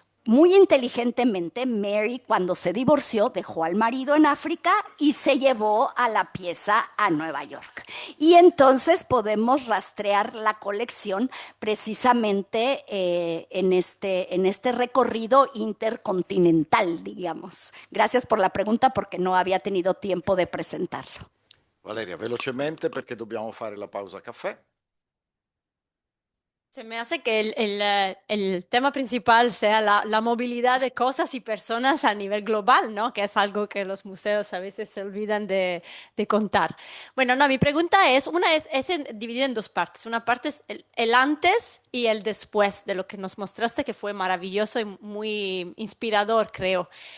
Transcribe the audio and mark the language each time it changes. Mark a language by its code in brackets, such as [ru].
[es] Muy inteligentemente, Mary, cuando se divorció, dejó al marido en África y se llevó a la pieza a Nueva York. Y entonces podemos rastrear la colección precisamente en este recorrido intercontinental, digamos. Gracias por la pregunta, porque no había tenido tiempo de presentarlo. [it] Valeria, velocemente perché dobbiamo fare la pausa caffè. [es] Se me hace que el tema principal sea la movilidad de cosas y personas a nivel global, ¿no? Que es algo que los museos a veces se olvidan de contar. Bueno, no, mi pregunta es, dividida en dos partes. Una parte es el antes y el después de lo que nos mostraste, que fue maravilloso y muy inspirador, creo.